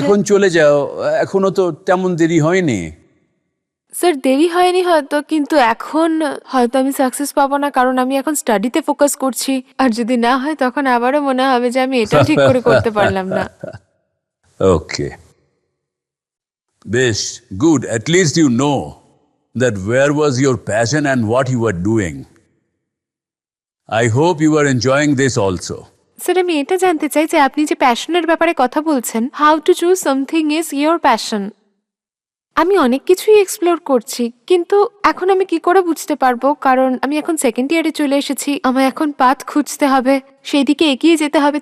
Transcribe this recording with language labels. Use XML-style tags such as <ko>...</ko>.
<bn>এখন চলে যাও, এখনো তো তেমন দেরি হয়নি। স্যার দেরি হয়নি হয়তো, কিন্তু এখন হয়তো আমি সাকসেস পাবো না, কারণ আমি এখন স্টাডিতে ফোকাস করছি। আর যদি না হয় তখন আবারও মনে হবে যে আমি এটা ঠিক করে করতে পারলাম না। ওকে, বেশ, good.</bn> <en>At least you know that where was your passion and what you were doing. I hope you are enjoying this also.</en> <bn>Sir আমি এটা জানতে চাই যে আপনি যে প্যাশনের ব্যাপারে কথা বলছেন,</bn> <en>How to choose something is your passion.</en> <bn>আমি অনেক কিছুই এক্সপ্লোর করছি, কিন্তু এখন আমি কি করে বুঝতে পারবো? কারণ আমি এখন 2nd ইয়ারে চলে এসেছি, আমায় এখন পাথ খুঁজতে হবে, সেই দিকে এগিয়ে যেতে হবে।</bn>